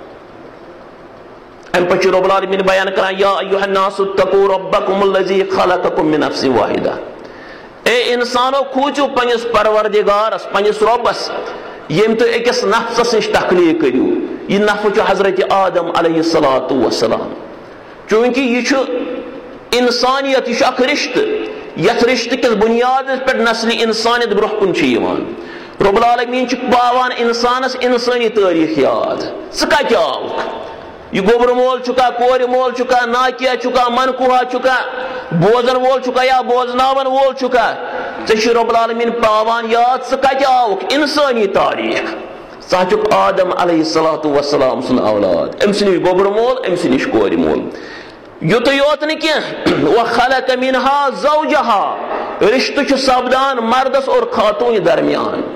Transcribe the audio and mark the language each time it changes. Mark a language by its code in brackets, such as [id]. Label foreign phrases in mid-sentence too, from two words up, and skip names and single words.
[ks] ام پچ رب العالمین بیان کران [ar] یا ایھا الناس اتقوا ربکم الذی خلقکم من نفس واحدہ [ks] اے انسانو کھوٗژِو پننس پروردگارس پننس رۄبس یم تُہۍ أکِس نفسس نش تخلیق کٔرِو یہ نفس چھُ حضرت آدم [ar] علیہ الصلوۃ والسلام [ks] چونکہ یہ چھُ انسانیت یہ چھُ اکھ رشتہٕ یتھ رشتہٕ کِس بنیادس پٮ۪ٹھ نسلِ انسانیت برونٛہہ کُن چھُ یِوان رب العالمین چھُ پاوان انسانس انسٲنی تٲریٖخ یاد ژٕ کتہِ آوُکھ یہ گوبر مول چکا کور مول چکا ناکیا چکا منکوہا چکا بوزن وول چکا یا بوزناون وول چکا ژےٚ رب العالمین پاوان یاد ژٕ کتہِ آوُکھ انسٲنی تاریخ ژٕ چھُکھ آدم [ar] علیہ الصلوۃ والسلام [ks] سُنٛد اولاد أمۍ سٕے نِش گوبر مول أمۍ سٕے نِش کورِ مول یُتُے یوت نہٕ کینٛہہ [ar] وخلق منہا زوجہا [ks] رشتہٕ چھُ سپدان مردس اور خاتوٗنہِ درمیان